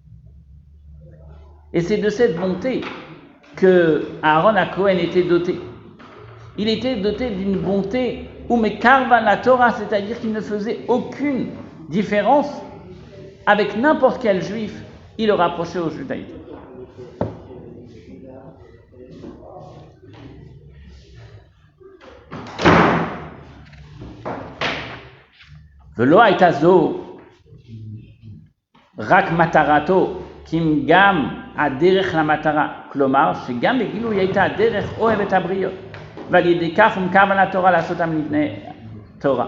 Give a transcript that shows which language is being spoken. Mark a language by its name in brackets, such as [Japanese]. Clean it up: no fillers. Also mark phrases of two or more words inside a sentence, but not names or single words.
[French] Et c'est de cette bonté que Aaron à Cohen était doté. Il était doté d'une bonté où [Hebrew] מקרבן לתורה, [French] c'est-à-dire qu'il ne faisait aucune différence avec n'importe quel juif, il le rapprochait au judaïsme. [Hebrew] ולא הייתה זו רק מטרתו, כי אם גם הדרך למטרה, כלומר שגם בגילוי הייתה הדרך אוהב את הבריות, ועל ידי כך ומקרבן לתורה לעשותם לבני תורה.